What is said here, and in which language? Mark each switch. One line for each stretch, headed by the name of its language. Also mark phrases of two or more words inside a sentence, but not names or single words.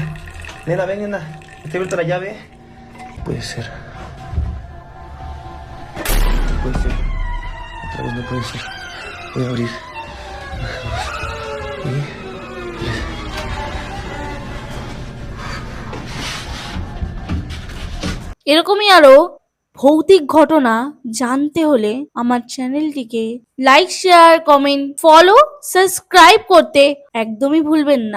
Spanish: Nena, ven, nena. ¿Te he abierto la llave? Puede ser. No puede ser. Otra vez no puede ser. Voy a abrir. 1, 2 y 3.
Bangla: এরকমই আরো ভৌতিক ঘটনা জানতে হলে আমার চ্যানেলটিকে লাইক, শেয়ার, কমেন্ট, ফলো, সাবস্ক্রাইব করতে একদমই ভুলবেন না।